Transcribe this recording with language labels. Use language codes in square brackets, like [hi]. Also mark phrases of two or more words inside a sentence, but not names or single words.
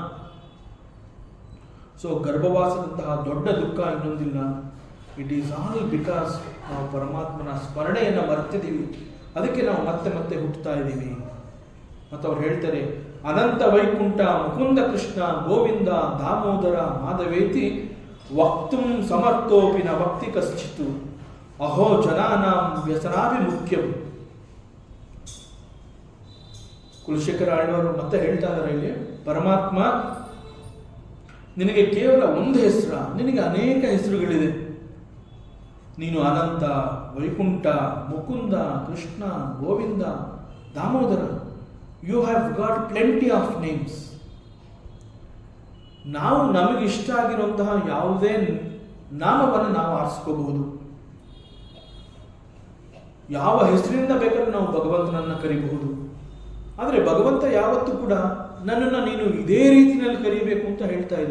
[kn] ಸೊ ಗರ್ಭವಾಸದಂತಹ ದೊಡ್ಡ ದುಃಖ ಇನ್ನೊಂದಿಲ್ಲ. [en] It is all because [kn] ನಾವು ಪರಮಾತ್ಮನ ಸ್ಮರಣೆಯನ್ನು ಮರ್ತಿದ್ದೀವಿ. ಅದಕ್ಕೆ ನಾವು ಮತ್ತೆ ಮತ್ತೆ ಹುಟ್ಟುತ್ತಾ ಇದ್ದೀವಿ. ಮತ್ತು ಅವ್ರು ಹೇಳ್ತಾರೆ, [sa] ಅನಂತ ವೈಕುಂಠ ಮುಕುಂದ ಕೃಷ್ಣ ಗೋವಿಂದ ದಾಮೋದರ ಮಾಧವೇತಿ ವಕ್ತುಂ ಸಮರ್ಥೋಪಿ ನ ವಕ್ತಿ ಕಶ್ಚಿತ್ ಅಹೋ ಜನಾನಾಂ ವ್ಯಸನಾಭಿಮುಖ್ಯಂ. [kn] ಕುಲಶೇಖರ ಆಳ್ವಾರು ಮತ್ತೆ ಹೇಳ್ತಾ ಇದ್ದಾರೆ ಇಲ್ಲಿ, ಪರಮಾತ್ಮ ನಿನಗೆ ಕೇವಲ ಒಂದು ಹೆಸರ, ನಿನಗೆ ಅನೇಕ ಹೆಸರುಗಳಿದೆ. ನೀನು ಅನಂತ, ವೈಕುಂಠ, ಮುಕುಂದ, ಕೃಷ್ಣ, ಗೋವಿಂದ, ದಾಮೋದರ. [en] You have got plenty of names. [kn] ನಾವು ನಮಗೆ ಇಷ್ಟ ಆಗಿರುವಂತಹ ಯಾವುದೇ ನಾಮವನ್ನು ನಾವು ಆರಿಸ್ಕೋಬಹುದು. ಯಾವ ಹೆಸರಿನಿಂದ ಬೇಕಾದ್ರೂ ನಾವು ಭಗವಂತನನ್ನ ಕರಿಬಹುದು. ಆದರೆ ಭಗವಂತ ಯಾವತ್ತೂ ಕೂಡ ನನ್ನನ್ನು ನೀನು ಇದೇ ರೀತಿಯಲ್ಲಿ ಕರಿಬೇಕು ಅಂತ ಹೇಳ್ತಾ ಇಲ್ಲ.